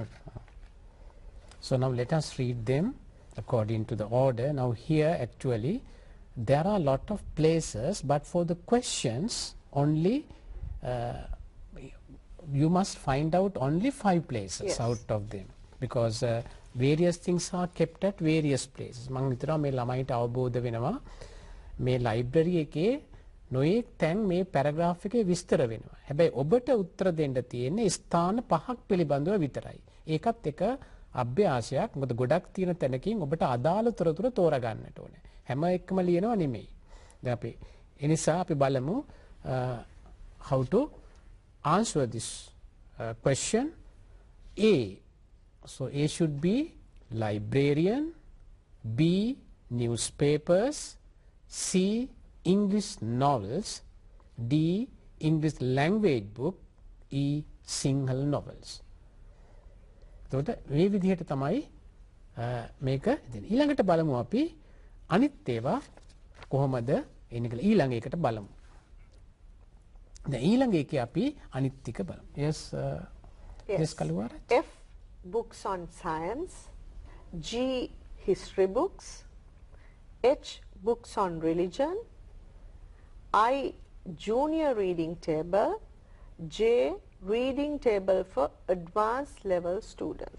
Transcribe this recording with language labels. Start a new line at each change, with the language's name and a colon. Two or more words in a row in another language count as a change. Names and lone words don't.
English: So now let us read them according to the order. Now here actually there are a lot of places, but for the questions only you must find out only 5 places Yes. out of them, because various things are kept at various places.
Sinhala: මම හිතනවා මේ ළමයිට අවබෝධ වෙනවා මේ ලයිබ්‍රරි එකේ නොයෙක් තැන් මේ පැරග්‍රාෆ් එකේ විස්තර වෙනවා. හැබැයි ඔබට උත්තර දෙන්න තියෙන්නේ ස්ථාන 5ක් පිළිබඳව විතරයි. ඒකත් එක අභ්‍යාසයක්. මොකද ගොඩක් තියෙන තැනකින් ඔබට අදාළ තොරතුර තෝරගන්නට ඕනේ. හැම එකම ලියනවා නෙමෙයි. දැන් අපි ඒ නිසා අපි බලමු
English: how to answer this question. A. So A should be librarian, B newspapers, C English novels, D English language book, E Sinhala novels.
Sinhala: එතකොට මේ විදිහට තමයි මේක ඉතින් ඊළඟට බලමු අපි අනිත් ඒවා කොහොමද එන්නේ කියලා ඊළඟ එකට බලමු. දැන් ඊළඟ එකේ අපි අනිත් ටික බලමු.
English: yes yes කලුවාර. F books on science, G history books, H books on religion, I junior reading table, J reading table for advanced level students.